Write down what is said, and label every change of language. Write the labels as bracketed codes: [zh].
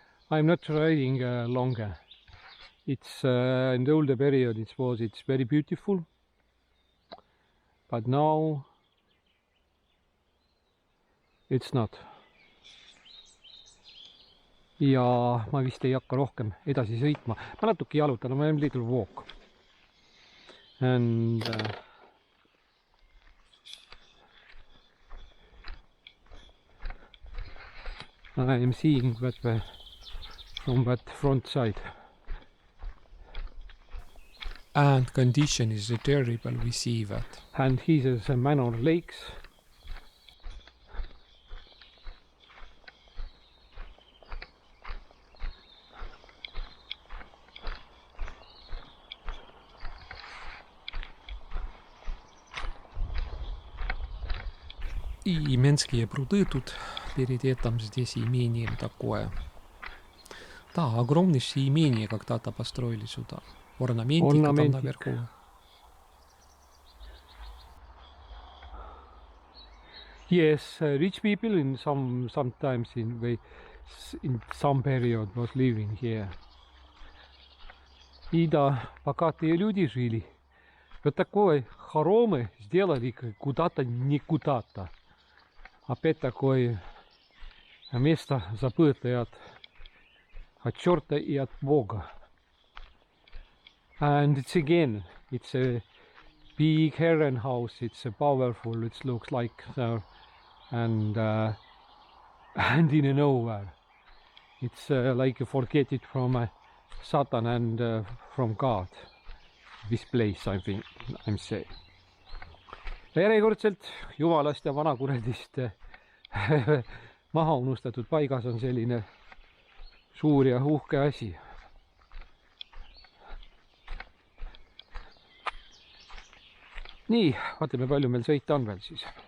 [en] I'm not riding longer. It's in the older period it's very beautiful, but now it's not. [et] Ja ma vist ei hakka rohkem edasi sõitma. Ma natuke jalutan, [en] I am little walk. And I am seeing that from that front side. And condition is terrible, we see that. And here's a manor lakes. [ru] И Менские пруды тут перед этим здесь имением такое. Да, огромнейшее имение когда-то построили сюда. Орнаментика там наверху. [en] Yes, rich people in sometimes in some period was living here. [ru] И да, богатые люди жили. Вот такое хоромы сделали куда-то не куда-то. Опять такое место забытое от черта и от Бога. [en] And it's a big Herren house. It's a powerful. It looks like and in a nowhere. It's like you forget it from Satan and from God. This place, I think, I'm saying. [et] Järjekordselt jumalast ja vanakuredist maha unustatud paigas on selline suur ja uhke asi. Nii, vaatame palju meil sõita on veel siis.